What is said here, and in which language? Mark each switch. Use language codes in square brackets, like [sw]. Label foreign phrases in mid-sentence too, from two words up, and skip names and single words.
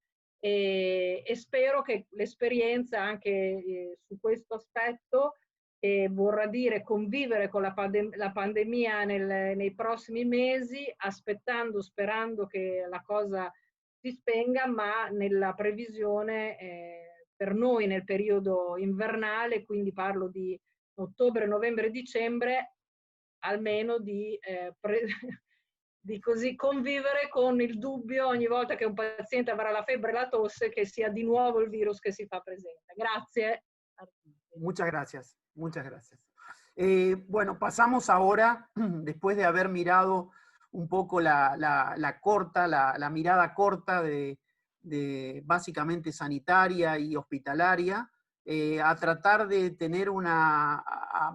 [it] e spero che l'esperienza anche su questo aspetto vorrà dire convivere con la pandemia nei prossimi mesi, sperando che la cosa si spenga, ma nella previsione per noi nel periodo invernale, quindi parlo di ottobre, novembre, dicembre, almeno di così convivere con il dubbio ogni volta che un paziente avrà la febbre e la tosse che sia di nuovo il virus che si fa presente. Grazie. [es] Muchas gracias, muchas gracias. Bueno, pasamos ahora, después de haber mirado un poco la mirada corta de básicamente sanitaria y hospitalaria, a tratar de tener a